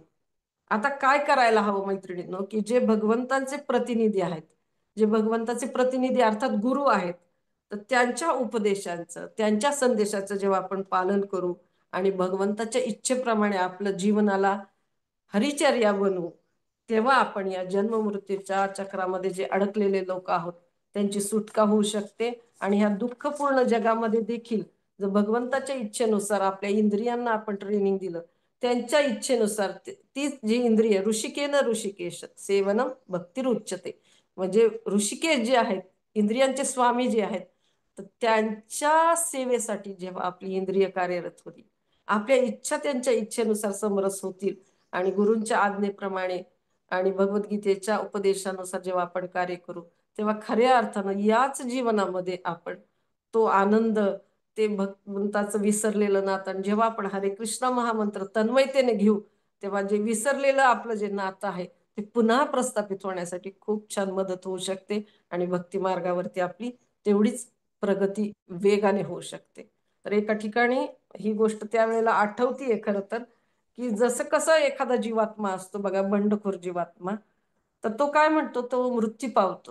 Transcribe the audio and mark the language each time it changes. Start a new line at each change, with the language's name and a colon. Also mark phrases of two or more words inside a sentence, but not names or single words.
Marathi: आता काय करायला हवं मैत्रिणींनो, की जे भगवंतांचे प्रतिनिधी आहेत, जे भगवंताचे प्रतिनिधी अर्थात गुरु आहेत, तर त्यांच्या उपदेशांचं, त्यांच्या संदेशाचं जेव्हा आपण पालन करू आणि भगवंताच्या इच्छेप्रमाणे आपलं जीवनाला हरिचर्या बनवू, तेव्हा आपण या जन्म मृत्यूच्या चक्रामध्ये जे अडकलेले लोक आहोत त्यांची सुटका होऊ शकते. आणि ह्या दुःखपूर्ण जगामध्ये देखील जर भगवंताच्या इच्छेनुसार आपल्या इंद्रियांना आपण ट्रेनिंग दिलं, त्यांच्या इच्छेनुसार ती जी इंद्रिय,
Sanskrit: ऋषिकेन ऋषिकेश सेवनम भक्तिरुच्यते,
Marathi: म्हणजे ऋषिकेश जे आहेत, इंद्रियांचे स्वामी जे आहेत, तर त्यांच्या सेवेसाठी जेव्हा आपली इंद्रिय कार्यरत होती, आपल्या इच्छा त्यांच्या इच्छेनुसार समरस होतील आणि गुरूंच्या आज्ञेप्रमाणे आणि भगवद्गीतेच्या उपदेशानुसार जेव्हा आपण कार्य करू, तेव्हा खऱ्या अर्थानं याच जीवनामध्ये आपण तो आनंद, ते भगवंताचं विसरलेलं नातं, जेव्हा आपण हरे कृष्ण महामंत्र तन्मयतेने घेऊ, तेव्हा जे विसरलेलं आपलं जे नातं आहे ते पुन्हा प्रस्थापित होण्यासाठी खूप छान मदत होऊ शकते. आणि भक्ती मार्गावरती आपली तेवढीच प्रगती वेगाने होऊ शकते. तर एका ठिकाणी ही गोष्ट त्यावेळेला आठवतीये खरं तर, की जसं कसं एखादा जीवात्मा असतो बघा, बंडखोर जीवात्मा, तर तो काय म्हणतो, तो मृत्यू पावतो.